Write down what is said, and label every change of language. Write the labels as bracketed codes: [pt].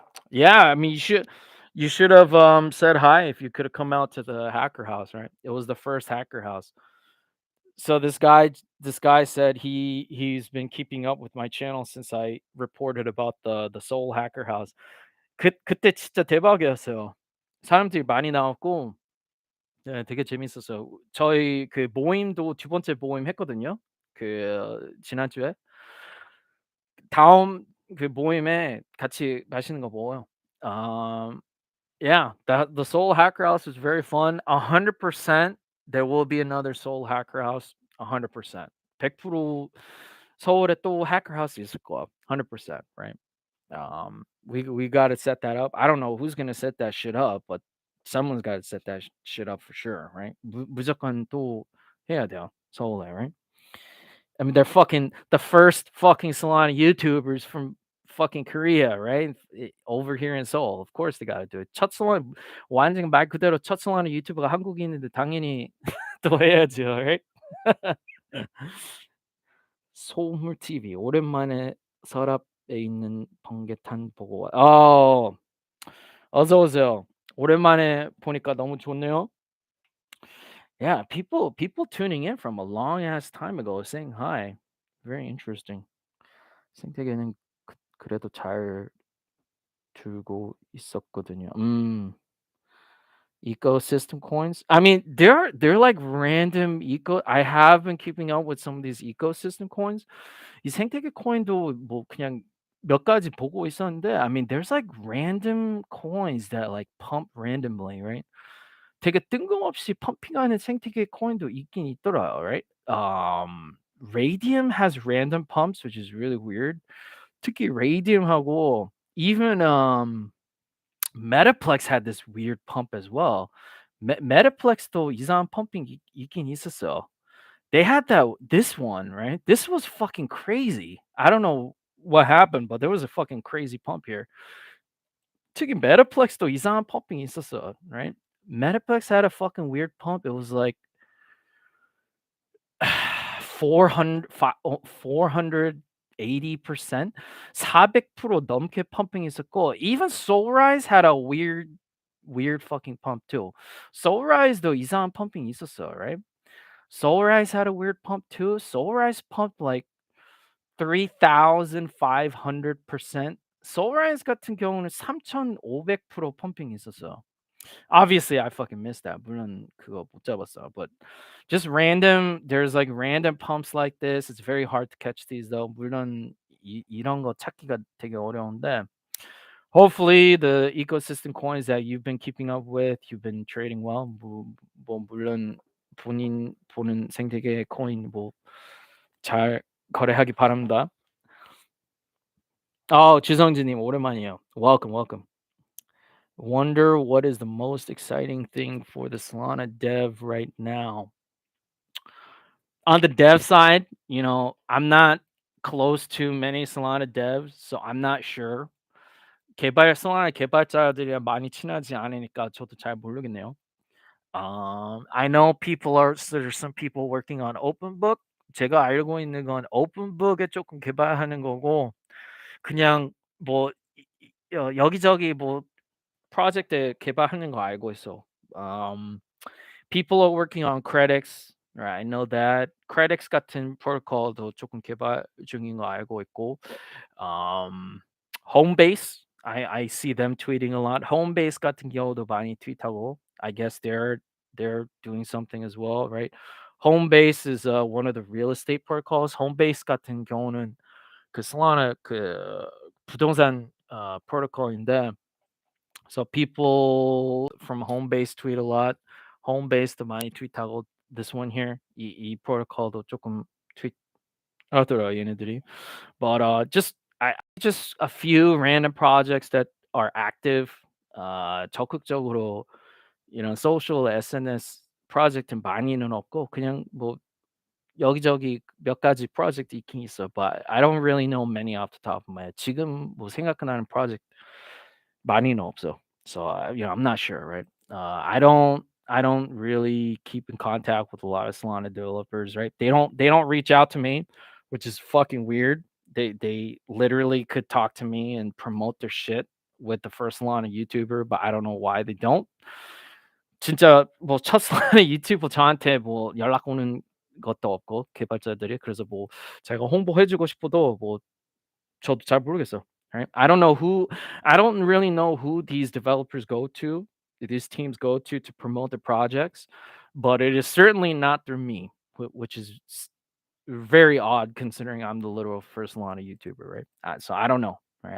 [en] Yeah. I mean, you should have said hi if you could have come out to the Hacker House, right? It was the first Hacker House. So this guy said he's been keeping up with my channel since I reported about the Soul Hacker House. [ko] 그때 진짜 대박이었어요. 사람들이 많이 나왔고 네, 되게 재밌었어요. 저희 그 모임도 두 번째 모임 했거든요. 지난주에. 다음 그 모임에 같이 맛있는 거 먹어요. [en] Um, yeah, the Soul Hacker House was very fun. 100% there will be another Soul Hacker House. 100%. [ko] 100% 서울에 또 Hacker House 있을 거야. [en] 100%, right? We got to set that up. I don't know who's gonna set that shit up, but someone's got to set that shit up for sure, right? [ko] 무조건 또 해야 돼요. 서울에, right? [en] I mean, they're fucking the first fucking Solana YouTubers from fucking Korea, right? Over here in Seoul. Of course they gotta do it. [ko] 첫 Solana 완전 말 그대로 첫 Solana 유튜버가 한국인인데 당연히 또 해야죠, right? 소물 TV 오랜만에 서랍에 있는 번개탄 보고 어서 오세요. 오랜만에 보니까 너무 좋네요. [en] Yeah, people tuning in from a long ass time ago saying hi. Very interesting. [ko] 생태계는 그래도 잘 들고 있었거든요. [en] Ecosystem coins. I mean, they're like random eco. I have been keeping up with some of these ecosystem coins. [ko] 이 생태계 코인도 뭐 그냥 몇 가지 보고 있었는데, [en] I mean, there's like random coins that like pump randomly, right? [ko] 되게 뜬금없이 펌핑하는 생태계 코인도 있긴 있더라고요, right? [en] Radium has random pumps, which is really weird. [ko] 특히 Radium하고 [en] even Metaplex had this weird pump as well. [ko] Metaplex도 이상한 펌핑 있긴 있었어. [en] They had this one, right? This was fucking crazy. I don't know what happened, but there was a fucking crazy pump here. [ko] 특히 Metaplex도 이상한 펌핑이 있었어, right? [en] Metaplex had a fucking weird pump. It was like 480%, [ko] 400% 넘게 펌핑이 있었고, [en] even Soulrise had a weird fucking pump too. [ko] Soulrise도 이상한 펌핑이 있었어, right? [en] Soulrise had a weird pump too. Soulrise pumped like 3,500%. [ko] Soulrise 같은 경우는 3,500% 펌핑이 있었어. [en] Obviously, I fucking missed that. [ko] 물론 그거 못 잡았어. [en] But just random, there's like random pumps like this. It's very hard to catch these though. [ko] 물론 이런 거 찾기가 되게 어려운데. [en] Hopefully, the ecosystem coins that you've been keeping up with, you've been trading well. [ko] 뭐 물론 본인 보는 생태계 코인 뭐 잘 거래하기 바랍니다. 지성진님 오랜만이에요. [en] Welcome, welcome. Wonder what is the most exciting thing for the Solana dev right now. On the dev side, I'm not close to many Solana devs, so I'm not sure. [ko] Solana 개발자들이랑 많이 친하지 않으니까 저도 잘 모르겠네요. [en] I know there's some people working on openbook. [ko] 제가 알고 있는 건 openbook에 조금 개발하는 거고, 그냥 뭐 여기저기 뭐 프로젝트 개발하는 거 알고 있어. [en] Um, People are working on credits, right? I know that. [ko] credits 같은 프로토콜도 조금 개발 중인 거 알고 있고, [en] Homebase, I see them tweeting a lot. [ko] Homebase 같은 경우도 많이 트윗하고, [en] I guess they're doing something as well, right? Homebase is one of the real estate protocols. [ko] Homebase 같은 경우는 그 Solana 그 부동산 protocol인데, [en] so people from Homebase tweet a lot. [ko] Homebase도 많이 트윗하고, [en] this one here, [ko] 이 protocol도 조금 트윗하더라 얘네들이. [en] But just a few random projects that are active. [ko] 적극적으로 social SNS 프로젝트 많이는 없고, 그냥 뭐 여기저기 몇 가지 프로젝트 있긴 있어. [en] But I don't really know many off the top of my head. [ko] 지금 뭐 생각나는 프로젝트 많이는 없어. [en] So I'm not sure, right? I don't really keep in contact with a lot of Solana developers, right? They don't reach out to me, which is fucking weird. They literally could talk to me and promote their shit with the first Solana YouTuber, but I don't know why they don't. [ko] 진짜 뭐 첫 Solana 유튜버 저한테 뭐 연락 오는 것도 없고, 개발자들이. 그래서 뭐 제가 홍보해 주고 싶어도 뭐 저도 잘 모르겠어. [en] Right? I don't really know who these developers go to, these teams go to promote the projects, but it is certainly not through me, which is very odd considering I'm the literal first Lana YouTuber, right? So I don't know. Right?